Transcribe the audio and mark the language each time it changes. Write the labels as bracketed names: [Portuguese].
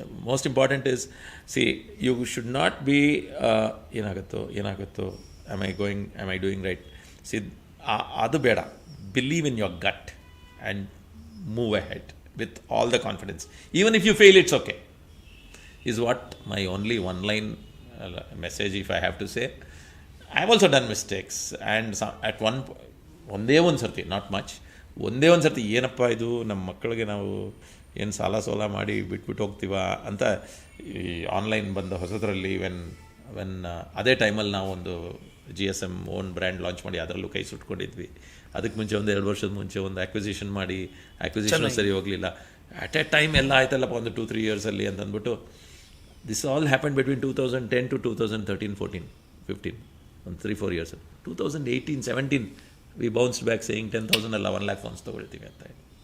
[English] Most important is, you should not be ಏನಾಗುತ್ತೋ, am I doing right? [Kannada] ಅದು ಬೇಡ. [English] Believe in your gut and move ahead with all the confidence. Even if you fail, it's okay. is what my only one line message, if I have to say. I've also done mistakes, and at [Kannada] ಒಂದೇ ಒಂದು ಸರ್ತಿ, [English] not much, [Kannada] ಒಂದೇ ಒಂದು ಸರ್ತಿ ಏನಪ್ಪ ಇದು ನಮ್ಮ ಮಕ್ಕಳಿಗೆ ನಾವು ಏನು ಸಾಲ ಮಾಡಿ ಬಿಟ್ಬಿಟ್ಟು ಹೋಗ್ತೀವ ಅಂತ ಈ ಆನ್ಲೈನ್ ಬಂದ ಹೊಸದರಲ್ಲಿ ವೆನ್ ಅದೇ ಟೈಮಲ್ಲಿ ನಾವು ಒಂದು GSM ಓನ್ ಬ್ರ್ಯಾಂಡ್ ಲಾಂಚ್ ಮಾಡಿ ಅದರಲ್ಲೂ ಕೈ ಸುಟ್ಕೊಂಡಿದ್ವಿ. ಅದಕ್ಕೆ ಮುಂಚೆ ಒಂದು 2 ವರ್ಷದ ಮುಂಚೆ ಒಂದು ಆಕ್ವಿಸಿಷನ್ ಮಾಡಿ, ಆಕ್ವಿಸಿಷನ್ ಸರಿ ಹೋಗಲಿಲ್ಲ. [English] at a time [Kannada] ಎಲ್ಲ ಆಯ್ತಲ್ಲಪ್ಪ ಒಂದು 2-3 ಇಯರ್ಸಲ್ಲಿ ಅಂತ ಅಂದ್ಬಿಟ್ಟು, [English] This all happen between 2010 to 2013-14-15, ಒಂದು 3-4 years. 2018-17 we bounced back saying 10,000 ಅಲ್ಲ 1 lakh phones [Kannada] ತೊಗೊಳ್ತೀವಿ ಅಂತ ಹೇಳಿ.